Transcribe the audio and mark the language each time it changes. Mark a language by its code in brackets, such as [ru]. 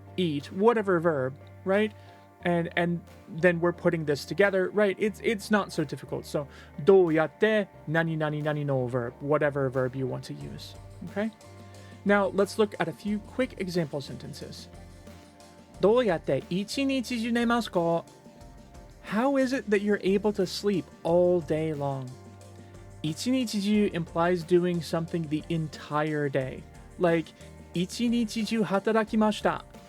[en] eat, whatever verb, right? And then we're putting this together, right? It's not so difficult. So [ja] どうやって何々々の [en] verb, whatever verb you want to use. Okay? Now let's look at a few quick example sentences. [ja] どうやって一日中寝ますか? [en] How is it that you're able to sleep all day long? 一日中 implies doing something the entire day. [ja] Like 一日中働きました.